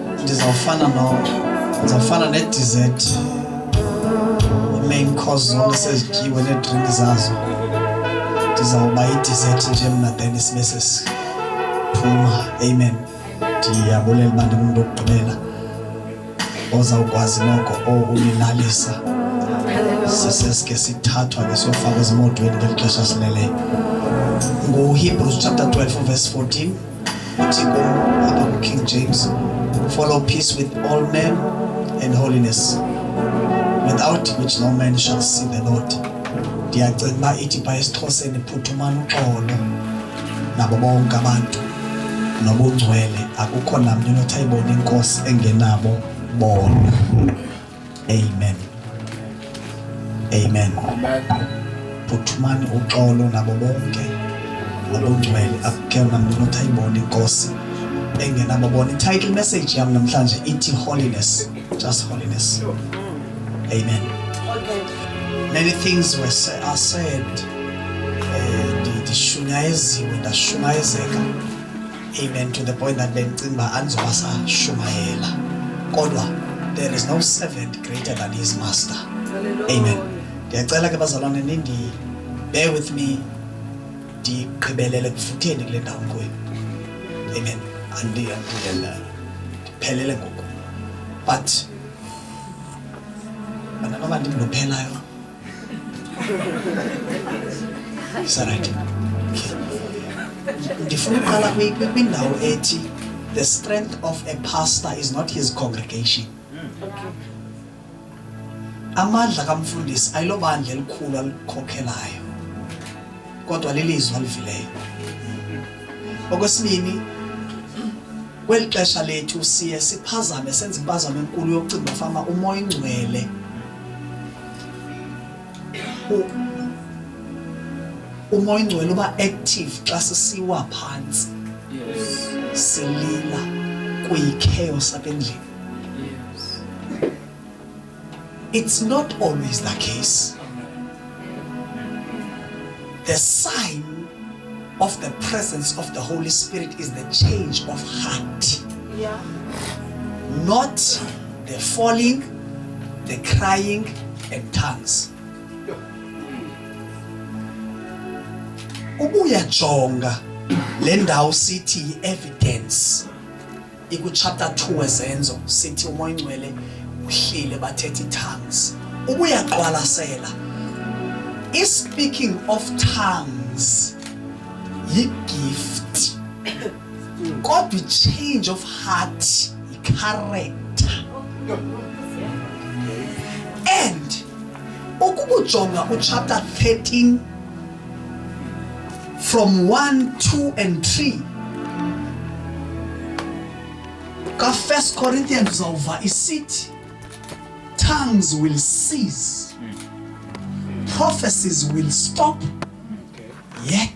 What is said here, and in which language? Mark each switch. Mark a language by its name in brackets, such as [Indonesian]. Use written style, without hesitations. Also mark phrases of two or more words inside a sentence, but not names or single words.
[Xhosa] ndizawufana ne-dessert, [English] main course [Xhosa] zonke sezityiwe ne-drink zazo. Ndizawuba i-dessert nje mna then sibe sesiphuma. Amen. Ndiyabulela uba ndingumuntu wokugqibela ozawukwazi noko ulilalisa. Seseske sithathwa ke siyofaka ezimotweni ngeli xesha sileleyo. [English] NgoHebrews chapter 12 verse 14 [Xhosa] uthi apha ku-King James, [English] follow peace with all men and holiness, without which no man shall see the Lord. [Xhosa] Ndiyacinga uba ithi phaa esiXhoseni, phuthumani uxolo nabo bonke abantu nobungcwele, akukho namnye onothi ayibone inkosi engenabo bona. Amen. Amen. Phuthumani uxolo nabo bonke nobungcwele, akukho namnye onothi ayibone inkosi engenabo bona. [English] Title message [Xhosa] yam namhlanje ithi [English] holiness, just holiness. [Xhosa] Amen. [English] Many things are said, [Xhosa] ndishunyayeziwe, ndashumayezeka. [English] Amen. To the point that [Xhosa] bendicinga uba andizowasashumayela, kodwa [English] there is no servant greater than his master. [Xhosa] Amen. Ndiyacela ke bazalwane [English] bear with me, [Xhosa] ndigqibelele kufutheni kule ndawo kuyo. Amen. Ndiphelele ngoku, but noba ndimlophelayo. [English] Is that right? Okay. [Xhosa] Ndifuna uqala kwindawo ethi [English] the strength of a pastor is not his congregation. [Xhosa] Amandla kamfundisi ayilobandla elikhulu alikhokhelayo, kodwa lilizwi alivileyo. Okwesibini, kweli xesha lethu siye siphazame, senze impazamo enkulu yokucinga fama umoya ingcwele umoya ingcwele uba active xa sisiwa phansi, silila kuyi-chaos apha endlini. [English] It's not always the case. The sign of the presence of the Holy Spirit is the change of heart. Not the falling, the crying, and tongues. [Xhosa] Ubuya jonga le ndawo sithi evidence iku chapter 2 ezenzo sithi umoya ingcwele uhlile bathethe tongues. Ubuya qwalasela [English] is speaking of tongues [Xhosa] yi-gift, kodwa [English] change of heart [Xhosa] yi-character. [English] And [Xhosa] ukubujonga chapter 13 from 1, 2 and 3 ka [English] 1 Corinthians [Xhosa] uzawuva isithi [English] tongues will cease, prophecies will stop, yet